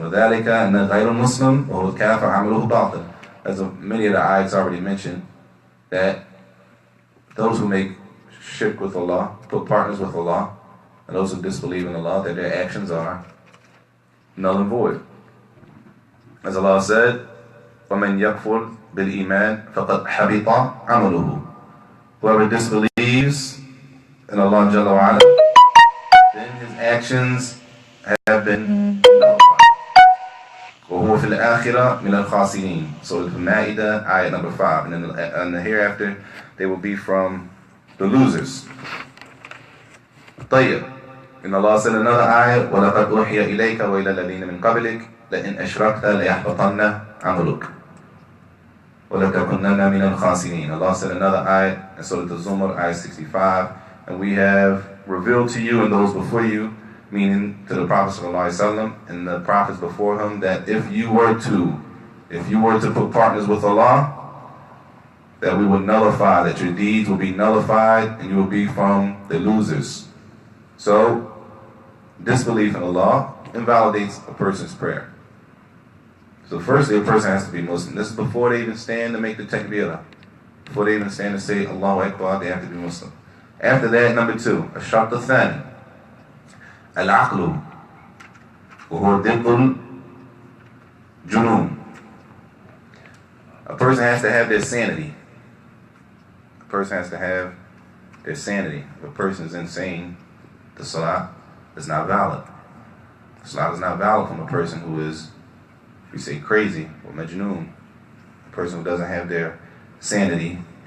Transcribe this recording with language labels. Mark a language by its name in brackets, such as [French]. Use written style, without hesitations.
[Arabic] وَذَلِكَ أَنَّ غَيْرُ الْمُسْلِمِ وَهُوَ الْكَافِرُ عَمَلُهُ بَاطِلٌ. [English] As many of the ayats already mentioned, that those who make shirk with Allah, put partners with Allah, and those who disbelieve in Allah, that their actions are null and void. As Allah said, [Arabic] وَمَنْ يَكْفُرْ بِالْإِيمَانِ فَقَدْ حَبِطَ عَمَلُهُ. [English] Whoever disbelieves in Allah Jalla wa Ala, then his actions have been nullified. [Arabic] وَهُوَ فِي الْآخِرَةِ مِنَ الْخَاسِرِينَ. [English] So Al-Ma'idah, ayat number 5. And then the hereafter, they will be from the losers. [Arabic] طيب. [English] And Allah said another ayat, [Arabic] وَلَقَدْ أُوحِيَ إِلَيْكَ وَإِلَى الَّذِينَ مِنْ قَبْلِكَ لَإِنْ أَشْرَكْتَ لَيَحْبَطَنَّ عَمَلُكَ وَلَتَكُنَّنَّ مِنَ الْخَاسِرِينَ. [English] Allah said another ayat in Surah Al-Zumar, ayat 65. And we have revealed to you and those before you, meaning to the Prophet ﷺ and the prophets before him, that if you were to put partners with Allah, that we would nullify, that your deeds will be nullified and you will be from the losers. So, disbelief in Allah invalidates a person's prayer. So firstly, a person has to be Muslim. This is before they even stand to make the takbirah. Before they even stand to say Allahu Akbar, they have to be Muslim. After that, number 2, [Arabic] الشرط الثاني العقل وهو ضد الجنون. [English] A person has to have their sanity. A person has to have their sanity. If a person is insane, the salat is not valid. The salat is not valid from a person who is, if we say crazy, or majnoon, a person who doesn't have their sanity.